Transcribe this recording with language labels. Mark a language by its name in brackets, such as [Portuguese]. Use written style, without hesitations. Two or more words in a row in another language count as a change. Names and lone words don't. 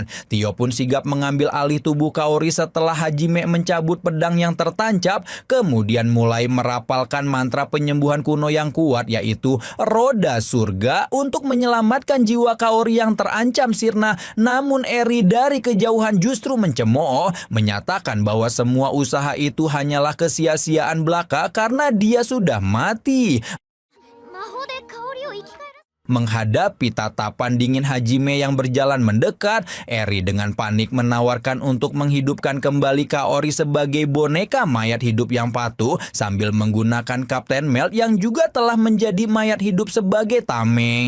[Indonesian] Tio pun sigap mengambil alih tubuh Kaori setelah Hajime mencabut pedang yang tertancap, kemudian mulai merapalkan mantra penyembuhan kuno yang kuat, yaitu Roda Surga, untuk menyelamatkan jiwa Kaori yang terancam sirna. Namun Eri dari kejauhan justru mencemooh, menyatakan bahwa semua usaha itu hanyalah kesia-siaan belaka karena dia sudah mati. [Japanese] 魔法で香りを生き返らせ [Indonesian] Menghadapi tatapan dingin Hajime yang berjalan mendekat, Eri dengan panik menawarkan untuk menghidupkan kembali Kaori sebagai boneka mayat hidup yang patuh sambil menggunakan Kapten Melt yang juga telah menjadi mayat hidup sebagai tameng.